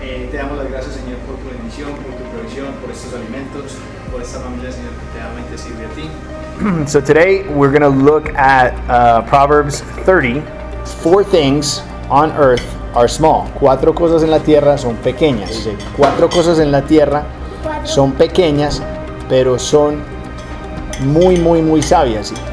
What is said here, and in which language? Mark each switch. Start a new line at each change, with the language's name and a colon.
Spanish: Te damos las gracias, Señor, por tu bendición, por tu provisión, por estos alimentos, por esta familia, Señor, que realmente sirve a ti.
English: So today we're going to look at Proverbs 30. 4 things on earth are small.
Spanish: 4 cosas en la tierra son pequeñas. 4 cosas en la tierra son pequeñas, pero son muy sabias.